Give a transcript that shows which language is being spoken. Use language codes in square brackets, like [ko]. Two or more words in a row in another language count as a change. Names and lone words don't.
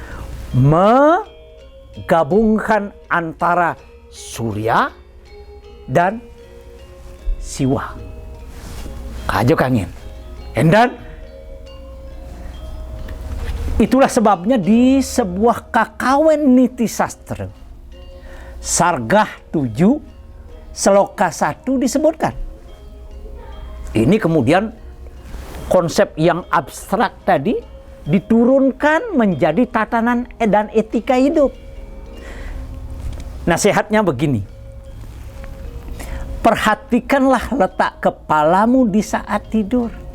[id] Menggabungkan antara surya dan siwa. Kajok angin. Dan itulah sebabnya di sebuah kakawen niti sastra, Sargah 7, Sloka 1 disebutkan. Ini kemudian konsep yang abstrak tadi diturunkan menjadi tatanan dan etika hidup. Nasihatnya begini. Perhatikanlah letak kepalamu di saat tidur.